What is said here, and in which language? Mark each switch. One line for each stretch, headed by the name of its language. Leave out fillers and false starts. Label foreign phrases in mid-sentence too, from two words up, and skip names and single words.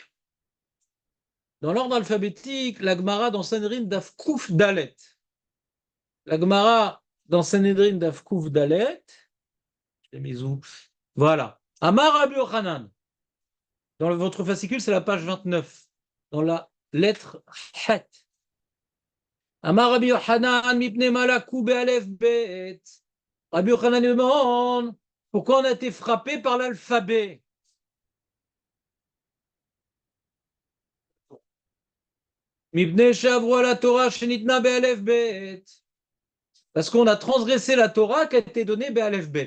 French: Dans l'ordre alphabétique, la Gemara dans Sanhedrin
Hebrew: דף ק"ד.
French: La Gemara dans Sanhedrin
Hebrew: דף ק"ד.
French: Je l'ai mis où? Voilà.
Hebrew: אמר רבי יוחנן.
French: Dans votre fascicule, c'est la page 29. Dans la lettre Het.
Hebrew: אמר רבי יוחנן מפני מה לקו באלף בית.
French: Rabbi Yochanan demande pourquoi on a été frappé par l'alphabet.
Hebrew: מפני שעברו על התורה שניתנה באלף בית.
French: Parce qu'on a transgressé la Torah qui a été donnée
Hebrew: באלף בית.